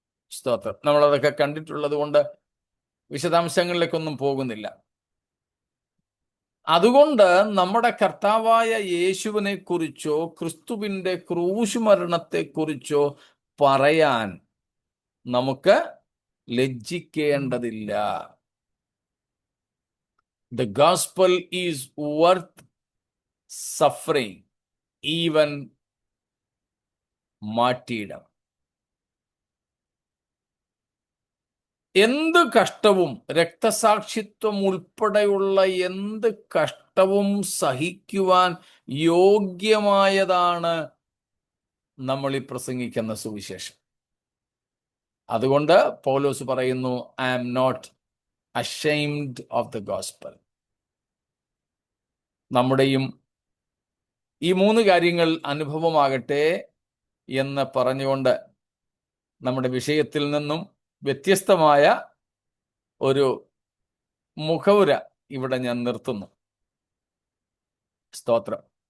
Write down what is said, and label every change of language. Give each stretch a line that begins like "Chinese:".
Malayalam: സ്തോത്രം. നമ്മളതൊക്കെ കണ്ടിട്ടുള്ളത് കൊണ്ട് വിശദാംശങ്ങളിലേക്കൊന്നും പോകുന്നില്ല. അതുകൊണ്ട് നമ്മുടെ കർത്താവായ യേശുവിനെ കുറിച്ചോ ക്രിസ്തുവിന്റെ ക്രൂശ് മരണത്തെക്കുറിച്ചോ പറയാൻ നമുക്ക് ലജ്ജിക്കേണ്ടതില്ല.
English: The gospel is worth suffering, even martyrdom.
Malayalam: എന്ത് കഷ്ടവും, രക്തസാക്ഷിത്വം ഉൾപ്പെടെയുള്ള എന്ത് കഷ്ടവും സഹിക്കുവാൻ യോഗ്യമായതാണ് നമ്മൾ ഈ പ്രസംഗിക്കുന്ന സുവിശേഷം. അതുകൊണ്ട് പൗലോസ് പറയുന്നു,
English: I am not ashamed of the gospel.
Malayalam: നമ്മുടെയും ഈ 3 കാര്യങ്ങൾ അനുഭവമാകട്ടെ എന്ന് പറഞ്ഞുകൊണ്ട് നമ്മുടെ വിഷയത്തിൽ നിന്നും വ്യത്യസ്തമായ ഒരു മുഖവുര ഇവിടെ ഞാൻ നിർത്തുന്നു. സ്തോത്രം.